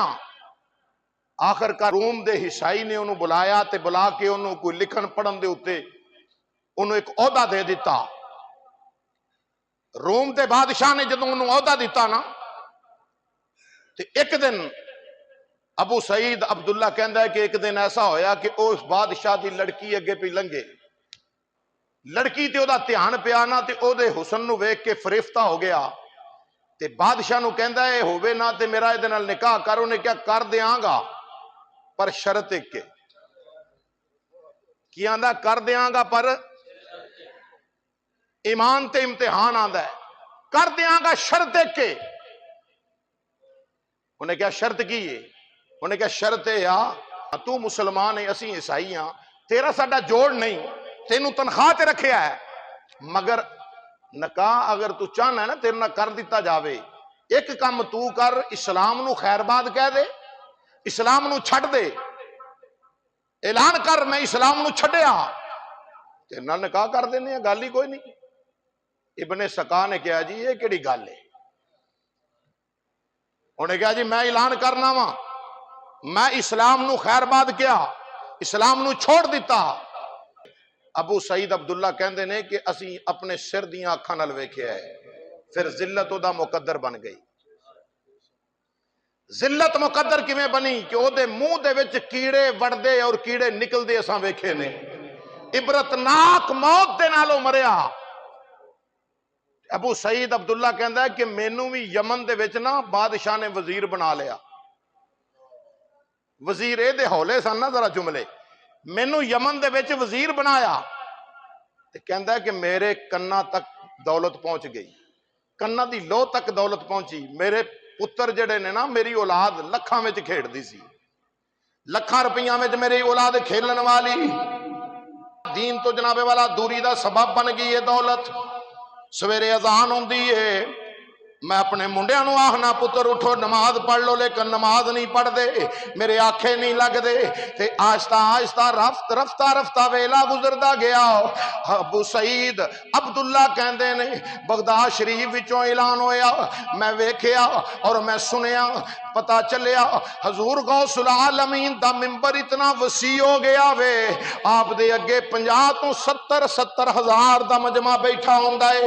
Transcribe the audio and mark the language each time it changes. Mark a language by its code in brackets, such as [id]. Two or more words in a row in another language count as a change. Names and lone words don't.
[pa] آخر کا روم دے عیسائی نے انہوں بلایا تے بلا کے انہوں کوئی لکھن پڑھن دے ہوتے انہوں ایک عہدہ دے دیتا۔ روم دے بادشاہ نے جدوں انہوں عہدہ دیتا نا تے ایک دن ابو سعید عبداللہ کہندا ہے کہ ایک دن ایسا ہویا کہ اس بادشاہ دی لڑکی اگے پہ لنگے، لڑکی تے او دا دھیان پیا نا تے او دے حسن نو ویکھ کے فریفتہ ہو گیا تے بادشاہ نو کہندا ہے ہووے نا تے میرا اے دے نال نکاح کر، انہیں کیا کر دیاں گا پر شرط ایک کے، کی آندا کر دیاں گا پر ایمان تے امتحان آندا ہے، کر دیاں گا شرط ایک کے۔ انہیں کیا شرط کی ہے؟ انہیں کیا شرط ہے یا تو مسلمان ہے اسی عیسائی ہاں، تیرا ساڈا جوڑ نہیں، تینوں تنخواہ تے رکھیا ہے، مگر نکاح اگر تو چاہنا ہے نا تیرے نہ کر دیتا جاوے، ایک کام تو کر، اسلام نو خیر باد کہہ دے، اسلام نو چھڑ دے، اعلان کر میں اسلام نو چھڑیا، تیرے نہ نکاح کر دینے ہیں، گل ہی کوئی نہیں۔ ابن سقا نے کہا جی یہ کیڑی گل ہے؟ انہیں کہا جی میں اعلان کرنا وا، میں اسلام نو خیر باد کیا، اسلام نو چھوڑ دیتا۔ ابو سعید عبداللہ کہندے نے کہ اسی اپنے سر دیاں اکھاں نال ویکھیا ہے، پھر ذلت او دا مقدر بن گئی۔ ذلت مقدر کیویں بنی کہ او دے منہ دے وچ کیڑے وڑدے اور کیڑے نکلدے اساں ویکھے نے، عبرتناک موت دے نالوں مریا۔ ابو سعید عبداللہ کہندا ہے کہ مینوں بھی یمن دے وچ نا بادشاہ نے وزیر بنا لیا، وزیر اے دے ہولے سن نا ذرا جملے، مینوں یمن دے وچ وزیر بنایا، تے کہندا ہے کہ میرے کنا تک دولت پہنچ گئی، کنا دی لو تک دولت پہنچی، میرے پتر جڑے نے نا میری اولاد لکھاں وچ کھیڑ دی سی، لکھاں روپیاں وچ میری اولاد کھیلن والی، دین تو جناب والا دوری دا سبب بن گئی ہے دولت۔ سویرے اذان ہوندی ہے، میں اپنے منڈیاں نو آخنا پتر اٹھو نماز پڑھ لو، لیکن نماز نہیں پڑھ دے، میرے آنکھیں نہیں لگ دے، تے آہستہ آہستہ رفتہ ویلا گزردا گیا۔ ابو سعید عبداللہ کہندے نے بغداد شریف وچوں اعلان ہویا، میں ویکھیا اور میں سنیا، پتا چلیا حضور غوث العالمین دا منبر اتنا وسیع ہو گیا وے، آپ دے اگے 50 تو 70 ہزار دا مجمع بیٹھا ہوندا ہے۔